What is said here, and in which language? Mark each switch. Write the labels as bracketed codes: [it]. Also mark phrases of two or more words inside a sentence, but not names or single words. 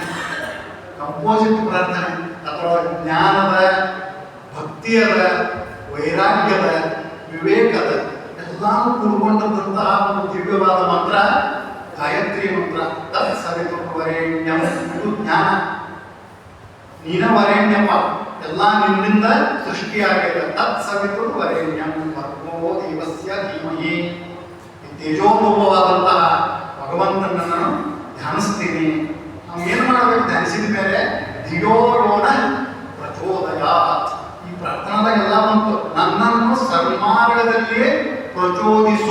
[kn] ಕಂಪೋಸಿಟ್ ಪ್ರಾರ್ಥನೆ ಅಥವಾ ಜ್ಞಾನದ, ಭಕ್ತಿಯದ, ವೈರಾಗ್ಯದ, ವಿವೇಕದ ಎಲ್ಲಾನು ಕೂಡ್ಕೊಂಡಂತಹ ಒಂದು ದಿವ್ಯವಾದ ಮಂತ್ರ ಗಾಯತ್ರಿ ಮಂತ್ರ. [sa] ತತ್ ಸವಿತುರ್ವರೆಣ್ಯಂ, [kn] ಇದು ಜ್ಞಾನ. ನೀನ ವರೆಣ್ಯಪ್ಪ, ಎಲ್ಲ ನಿನ್ನಿಂದ ಸೃಷ್ಟಿಯಾಗಿದೆ. [sa] ತತ್ ಸವಿತುರ್ವರೆಣ್ಯಂ ಭರ್ಗೋ ದೇವಸ್ಯ ಧೀಮಹಿ. [kn] ತೇಜೋರೂಪವಾದಂತಹ ಭಗವಂತನನ್ನು ಧ್ಯಾನಿಸ್ತೀನಿ. ನಾವು ಏನು ಮಾಡಬೇಕು? ಧ್ಯಾನಿಸಿದ ಮೇಲೆ [sa] ಧಿಯೋ ಯೋನ ಪ್ರಚೋದಯಾತ್. [kn] ಈ ಪ್ರಾರ್ಥನಾದಾಗೆಲ್ಲ ಬಂತು, ನನ್ನನ್ನು ಸನ್ಮಾರ್ಗದಲ್ಲಿ ಪ್ರಚೋದಿಸು.